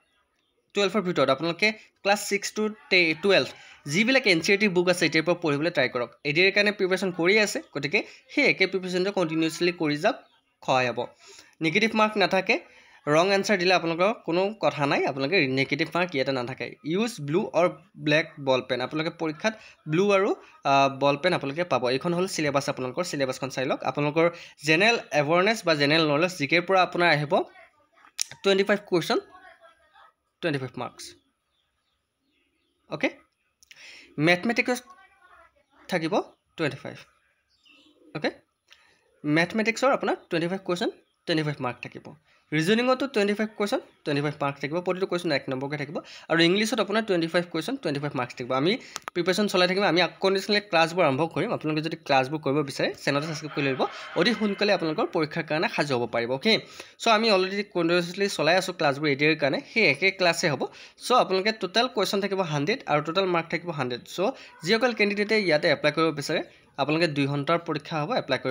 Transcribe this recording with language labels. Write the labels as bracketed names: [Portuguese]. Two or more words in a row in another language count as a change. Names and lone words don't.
[Assamese] 12 ৰ ভিতৰত আপোনালোকে ক্লাস 6 to 12 যিবিলাক [English] NCERT book [Assamese] আছে এতিয়াৰ পৰা পঢ়িবলৈ ট্ৰাই কৰক এডিৰ কাৰণে প্ৰিপাৰেচন কৰি আছে গতিকে সেই একে প্ৰিপাৰেচনটো কন্টিনিউয়াছলি কৰি যাওক খয় হ'ব [English] negative mark [Assamese] নাথাকে [English] Wrong answer [Assamese] দিলে আপোনালোকৰ কোনো কথা নাই আপোনালোকে [English] negative mark [Assamese] ইয়াতে নাথাকে [English] use blue or black ball pen [Assamese] আপোনালোকে পৰীক্ষাত ব্লু আৰু [English] ball pen [Assamese] আপোনালোকে পাব এইখন হল সিলেবাস আপোনালোকৰ সিলেবাসখন চাই লওক আপোনালোকৰ [English] general awareness [Assamese] বা [English] general knowledge [Assamese] জিকেৰ পৰা আপোনাৰ আহিব [English] 25 question 25 marks [Assamese] ওকে ম্যাথমেটিক্স থাকিব 25 ওকে ম্যাথমেটিক্সৰ আপোনাৰ [English] 25 question 25 mark [Assamese] থাকিব [English] Reasoning to 25 question 25 marks [Assamese] থাকিব প্ৰতিটো question 1 নম্বৰকে থাকিব আৰু ইংলিশত আপোনাৰ [English] 25 question 25 marks [Assamese] থাকিব আমি প্ৰিপাৰেচন চলাই থাকিম আমি কন্ডিশনালি ক্লাছবোৰ আৰম্ভ কৰিম আপোনালোকে যদি ক্লাছবোৰ কৰিব বিচাৰে চেনেলটো সাবস্ক্ৰাইব কৰি লব অতি সোনকালে আপোনালোকৰ পৰীক্ষাৰ কাৰণে সাজু হ'ব পাৰিব ওকে সো আমি অলৰেডি কন্ডিশনালি চলাই আছো ক্লাছবোৰ এডিৰ কাৰণে সেই একে ক্লাছে হ'ব সো আপোনালোকে টোটাল question থাকিব 100 আৰু [English] total mark [Assamese] থাকিব 100 সো যিসকল কেণ্ডিডেটে ইয়াতে এপ্লাই কৰিব বিচাৰে আপোনালোকে 2 ঘণ্টাৰ পৰীক্ষা হ'ব এপ্লাই কৰিব